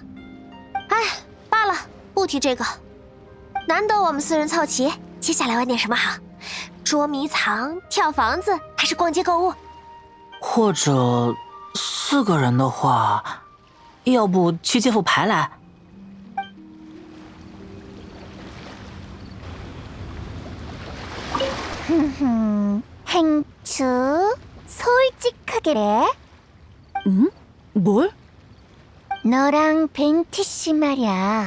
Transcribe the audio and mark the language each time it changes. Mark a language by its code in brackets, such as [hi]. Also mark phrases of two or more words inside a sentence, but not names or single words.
[zh] 哎，罢了，不提这个。难得我们4人凑齐，接下来玩点什么好？捉迷藏、跳房子，还是逛街购物？或者4个人的话，要不去借副牌来？ [ko] 행추, 솔직하게래. 응? 뭘? 너랑 벤티 씨 말이야.